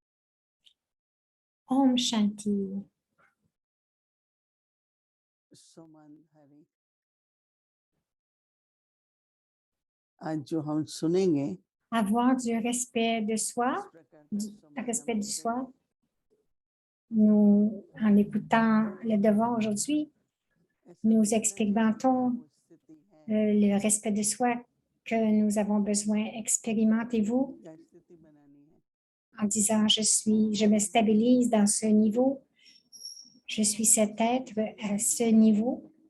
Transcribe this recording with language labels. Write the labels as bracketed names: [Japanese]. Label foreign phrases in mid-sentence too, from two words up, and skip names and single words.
[Hindi] ओम शांति. सुमन हरि आज जो हम सुनेंगे [French] Avoir du respect de soi, respect du soi. Nous, en écoutant le devoir aujourd'hui, nous expérimentons le respect de soi que nous avons besoin. Expérimentez-vous en disant je me stabilise dans ce niveau, je suis cet être à ce niveau.